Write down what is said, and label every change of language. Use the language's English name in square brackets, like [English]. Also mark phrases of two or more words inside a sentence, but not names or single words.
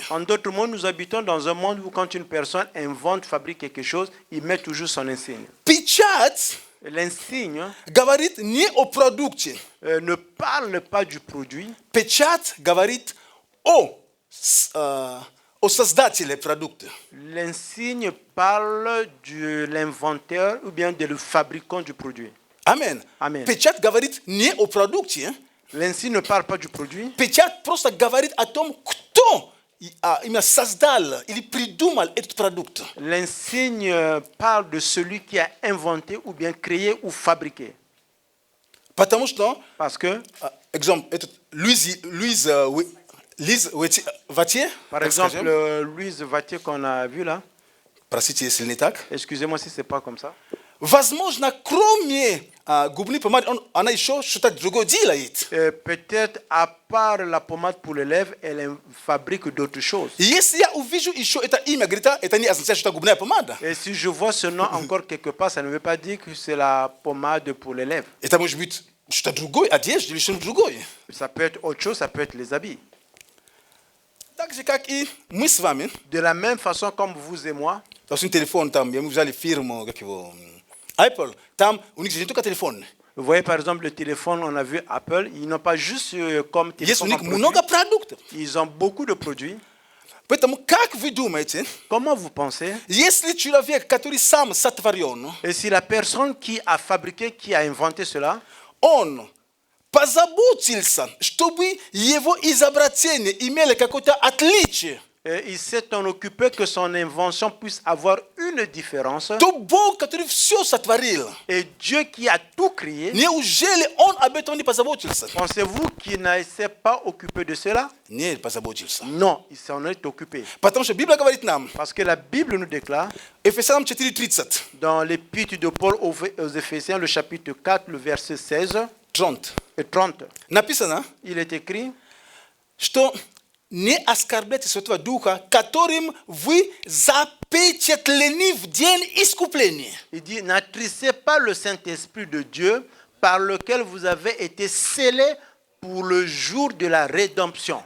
[French] En d'autres mots, nous habitons dans un monde où quand une personne invente, fabrique quelque chose, il met toujours son insigne. [Russian] Печать [French] L'insigne [Russian] говорит не о продукте. [French] ne parle pas du produit, [Russian] Печать говорит о создателе продукта. [French] l'insigne parle de l'inventeur ou bien de le fabricant du produit. [Russian] Амен. [French] Amen. [Russian] Печать говорит не о продукте. [French] L'insigne ne parle pas du produit, [Russian] Печать просто говорит о том, кто именно создал или придумал этот продукт. [French] l'insigne parle de celui qui a inventé ou bien créé ou fabriqué. [Russian] Потому что, [French] Parce que, exemple, [Russian] этот Лиз Ватье, [French] par exemple, Louise Vatier qu'on a vu là, [Russian] простите, если не так, [French] excusez-moi si c'est pas comme ça, [Russian] возможно, кроме губной помады, она еще что-то другое делает. [French] peut-être à part la pommade pour les lèvres, elle fabrique d'autres choses. [Russian] Если я увижу еще это имя, говорит, это не означает, что это губная помада. [French] Et si je vois ce nom encore quelque part, ça ne veut pas dire que c'est la pommade pour les lèvres. [Russian] Это может быть что-то другое, одежда или что-то другое. [French] Ça peut être autre chose, ça peut être les habits. [Russian] Так же, как и мы с вами. [French] De la même façon comme vous et moi, [Russian] Допустим, телефон там, мы взяли фирму, как его, Apple, там у них же не только телефон. [French] vous voyez par exemple le téléphone, on a vu Apple, ils n'ont pas juste comme [Russian] Есть у [French] téléphone [Russian] них [French] comme produit, [Russian] много продуктов. [French] ils ont beaucoup de produits. [Russian] Поэтому, как вы думаете, [French] Comment vous pensez? [Russian] если человек, который сам сотворен, [French] Et si la personne qui a fabriqué, qui a inventé cela, [Russian] он позаботился, чтобы его изобретение имело какое-то отличие, [French] Et il s'est en occupé que son invention puisse avoir une différence. [Russian] то Бог, который все сотворил, [French] Et Dieu qui a tout créé, [Russian] неужели Он об этом не позаботился? [French] pensez-vous qu'il ne s'est pas occupé de cela? [Russian] Не позаботился. [French] Non, il s'en est occupé. [Russian] Потому что Библия говорит нам, [French] Parce que la Bible nous déclare, [Russian] Ефесянам 4:30, [French] dans l'épître de Paul aux Éphésiens, le chapitre 4, le verset 16 30, et 30, [Russian] написано, [French] il est écrit, [Russian] что не оскорбляйте Святого Духа, которым вы запечатлены в день искупления. [French] il dit, n'attristez pas le Saint-Esprit de Dieu par lequel vous avez été scellés pour le jour de la rédemption.